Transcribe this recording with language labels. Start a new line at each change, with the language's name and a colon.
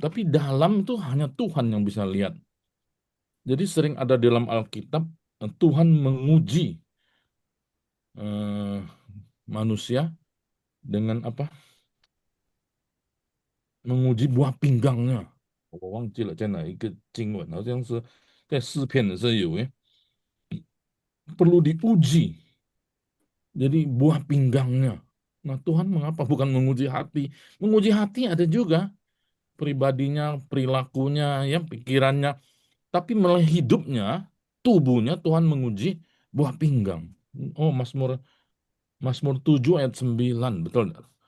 Indonesian: Tapi dalam itu hanya Tuhan yang bisa lihat. Jadi sering ada di dalam Alkitab, Tuhan menguji eh, manusia dengan apa? Menguji buah pinggangnya.
Chinese: 我忘记了在哪一个经文，好像是在诗篇的时候有，
Indonesian: perlu diuji. Jadi buah pinggangnya. Nah, Tuhan mengapa bukan menguji hati? Menguji hati ada juga pribadinya, perilakunya, ya pikirannya, tapi mulai hidupnya, tubuhnya Tuhan menguji buah pinggang. Oh, Mazmur 7 ayat 9, betul nggak?